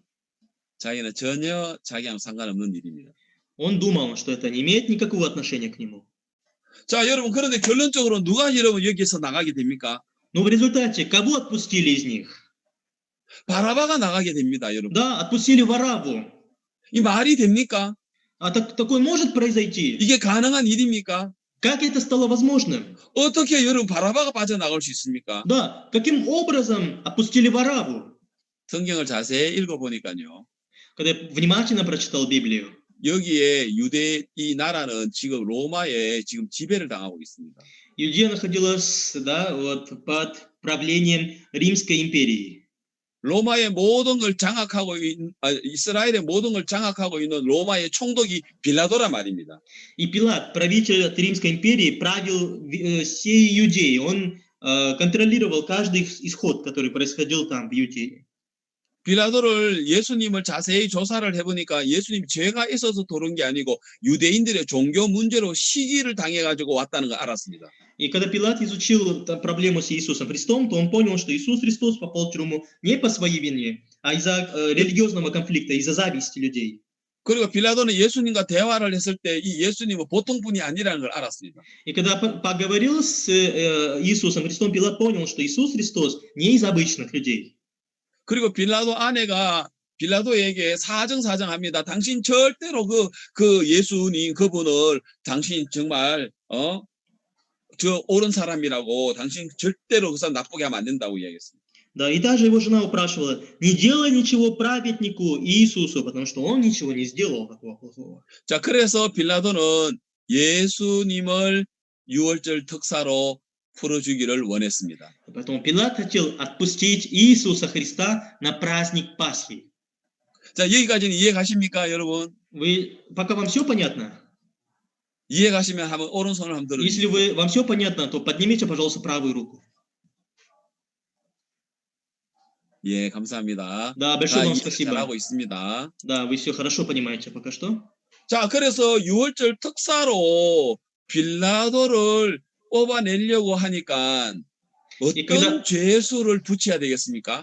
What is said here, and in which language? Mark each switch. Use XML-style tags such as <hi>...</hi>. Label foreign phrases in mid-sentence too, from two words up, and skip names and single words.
<ko>자기는 전혀 자기랑 상관없는 일입니다.</ko> <ru>Он думал, что это не имеет никакого отношения к нему.</ru> <ko>자, 여러분 그런데 결론적으로 누가 여러분 여기서 나가게 됩니까?</ko> <ru>Но в результате кого отпустили из них?</ru> <ko>바라바가 나가게 됩니다, 여러분.</ko> <ru>Да, отпустили Вараву.</ru> <ko>이 말이 됩니까?</ko> <ru>А такое может произойти?</ru> <ko>이게 가능한 일입니까?</ko> <ru>Как это стало возможным?</ru> <ko>어떻게 여러분 바라바가 빠져나갈 수 있습니까?</ko> <ru>Да, каким образом отпустили Вараву?</ru> <ko>성경을 자세히 읽어보니까요.</ko> <ru>Когда я внимательно прочитал Библию,</ru> <ko>여기에 유대 이 나라는 지금 로마에 지금 지배를 당하고 있습니다.</ko> <ru>Иудея находилась, да, вот, под правлением Римской империи.</ru> <ko>로마의 모든 걸 장악하고 이스라엘의 모든 걸 장악하고 있는 로마의 총독이 빌라도란 말입니다.</ko> <ru>И Пилат, правитель от Римской империи, правил всей Иудеей. Он контролировал каждый исход, который происходил там, в Иудее.</ru> <ko>빌라도를 예수님을 자세히 조사를 해보니까 예수님 죄가 있어서 돌은 게 아니고 유대인들의 종교 문제로 시기를 당해가지고 왔다는 걸 알았습니다.</ko> <ru>И когда Пилат изучил проблему с Иисусом Христом, то он понял, что Иисус Христос попал в тюрьму не по своей вине, а из-за религиозного конфликта, из-за зависти людей.</ru> <ko>그리고 빌라도는 예수님과 대화를 했을 때 이 예수님은 보통 분이 아니라는 걸 알았습니다.</ko> <ru>И когда поговорил с Иисусом Христом, Пилат понял, что Иисус Христос не из обычных людей.</ru> <ko>그리고 빌라도 아내가 빌라도에게 사정합니다. 당신 절대로 그 예수님 그분을 당신 정말 저 옳은 사람이라고 당신 절대로 그 사람 나쁘게 하면 안 된다고 이야기했습니다.</ko> <ru>Да, и даже его жена упрашивала, не делай ничего праведнику Иисусу, потому что он ничего не сделал такого плохого.</ru> <ko>자, 그래서 빌라도는 예수님을 유월절 특사로 풀어주기를 원했습니다.</ko> <ru>Поэтому Пилат хотел отпустить Иисуса Христа на праздник Пасхи.</ru> <ko>자, 여기까지는 이해 가십니까, 여러분?</ko> <ru>Пока вам все понятно?</ru> <ko>이해 가시면 한번 오른손을 한번 들어주세요.</ko> <ru>Если вам все понятно, то поднимите, пожалуйста, правую руку.</ru> <ko>예, 감사합니다.</ko> <ru>Да,</ru> <ko>다</ko> <ru>большое вам</ru> <ko>이해</ko> <ru>спасибо.</ru> <ko>잘하고 있습니다.</ko> <ru>Да, вы все хорошо понимаете пока что.</ru> <ko>자, 그래서 유월절 특사로 빌라도를 뽑아내려고 하니까 어떤 죄수를 붙여야 되겠습니까?</ko>